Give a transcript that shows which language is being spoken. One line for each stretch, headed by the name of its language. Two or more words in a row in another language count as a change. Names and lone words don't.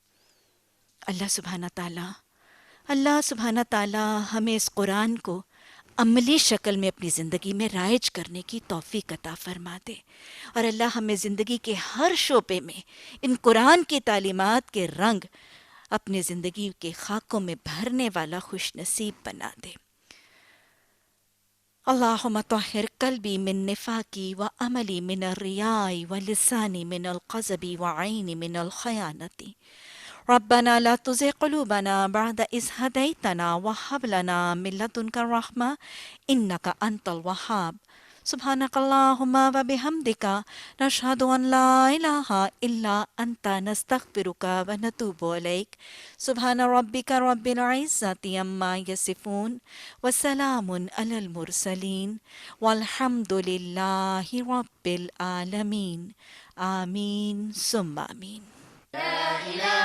Urdu: اللہ سبحانہ تعالیٰ ہمیں اس قرآن کو عملی شکل میں اپنی زندگی میں رائج کرنے کی توفیق عطا فرما دے، اور اللہ ہمیں زندگی کے ہر شعبے میں ان قرآن کی تعلیمات کے رنگ اپنے زندگی کے خاکوں میں بھرنے والا خوش نصیب بنا دے۔
Arabic: اللہم طہر قلبی من نفاقی و عملی من الریاء و لسانی من القذب و عینی من الخیانتی، ربنا لا تزغ قلوبنا بعد إذ هديتنا وهب لنا من لدنك الرحمة إنك أنت الوهاب، سبحانك اللهم وبحمدك نشهد أن لا إله إلا أنت نستغفرك ونتوب إليك، سبحان ربك رب العزة عما يصفون وسلام على المرسلين والحمد لله رب العالمين، آمين ثم آمين۔